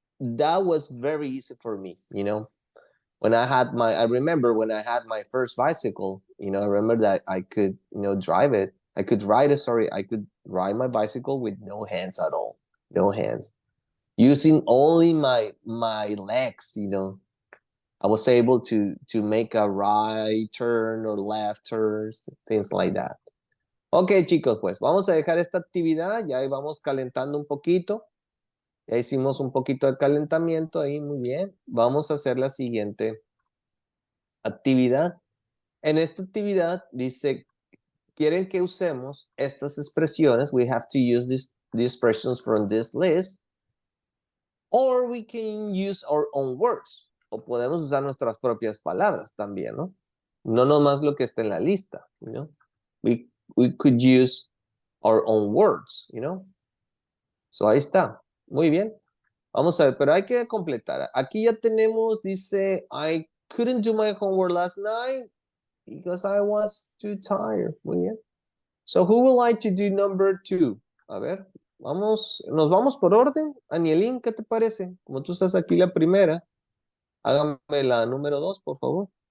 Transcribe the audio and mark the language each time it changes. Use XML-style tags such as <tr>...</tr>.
<en>That was very easy for me, you know. I remember when I had my first bicycle, you know, I remember that I could, you know, drive it. I could ride my bicycle with no hands at all. No hands. Using only my legs, you know. I was able to make a right turn or left turns, things like that.</en> <es>Ok, chicos, pues vamos a dejar esta actividad, ya vamos calentando un poquito. Ya hicimos un poquito de calentamiento ahí, muy bien. Vamos a hacer la siguiente actividad. En esta actividad dice, quieren que usemos estas expresiones.</es> <en>We have to use these expressions from this list. Or we can use our own words.</en> <es>O podemos usar nuestras propias palabras también, ¿no? No nomás lo que está en la lista,</es> <en>you know? We could use our own words, you know?</en> <es>So ahí está. Muy bien. Vamos a ver, pero hay que completar. Aquí ya tenemos, dice,</es> <en>I couldn't do my homework last night because I was too tired.</en> <es>Muy bien.</es> <en>So who would like to do number 2?</en> <es>A ver, nos vamos por orden. Anielín, ¿qué te parece? Como tú estás aquí la primera, hágame la número 2, por favor.</es>